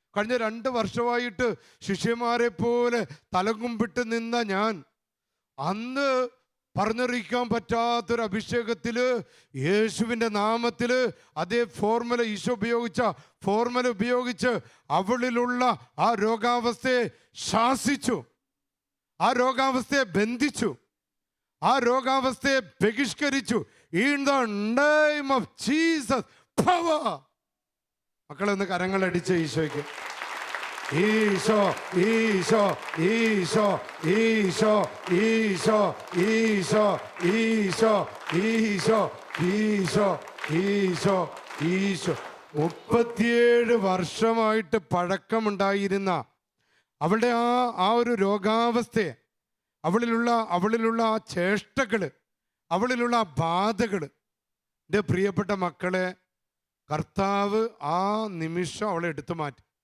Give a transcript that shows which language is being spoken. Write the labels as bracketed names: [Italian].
[Malayalam] കഴിഞ്ഞ 2 വർഷമായിട്ട് ശിഷ്യന്മാരെ പോലെ തലകുമ്പിട്ട് നിന്ന ഞാൻ അന്ന് പറഞ്ഞറിയിക്കാൻ പറ്റാത്തൊരു അഭിഷേകത്തില് യേശുവിൻ്റെ നാമത്തില് അതേ ഫോർമുല, ഈശോ ഉപയോഗിച്ച ഫോർമുല ഉപയോഗിച്ച് അവളിലുള്ള ആ രോഗാവസ്ഥയെ ശാസിച്ചു, ആ രോഗാവസ്ഥയെ ബന്ധിച്ചു, ആ രോഗാവസ്ഥയെ ബഹിഷ്കരിച്ചു. [English] In the name of Jesus, power. [Malayalam] മക്കളൊന്ന് കരങ്ങളടിച്ച് ഈശോയ്ക്ക്. ഈശോ ഈശോ ഈശോ ഈശോ ഈശോ ഈശോ ഈശോ ഈശോ ഈശോ ഈശോ ഈശോ 37 വർഷമായിട്ട് പഴക്കമുണ്ടായിരുന്ന അവളുടെ ആ ഒരു രോഗാവസ്ഥയെ, അവളിലുള്ള ആ ചേഷ്ടകള്, അവളിലുള്ള ആ ബാധകള്, എൻ്റെ പ്രിയപ്പെട്ട മക്കളെ, കർത്താവ് ആ നിമിഷം അവളെ എടുത്തു മാറ്റി.